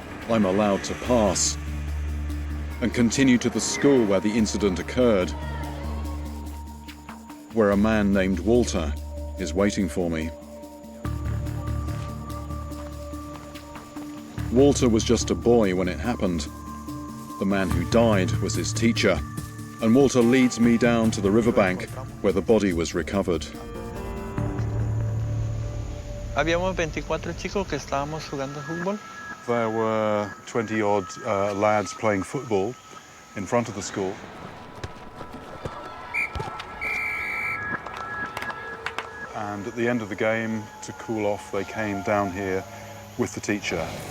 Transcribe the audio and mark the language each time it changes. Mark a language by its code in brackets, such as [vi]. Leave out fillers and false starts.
[en] I'm allowed to pass and continue to the school where the incident occurred, where a man named Walter is waiting for me. Walter was just a boy when it happened. The man who died was his teacher, and Walter leads me down to the riverbank where the body was recovered. [es] Habíamos 24 chicos que estábamos jugando fútbol. [en] There were 20-odd lads playing football in front of the school. And at the end of the game, to cool off, they came down here with the teacher.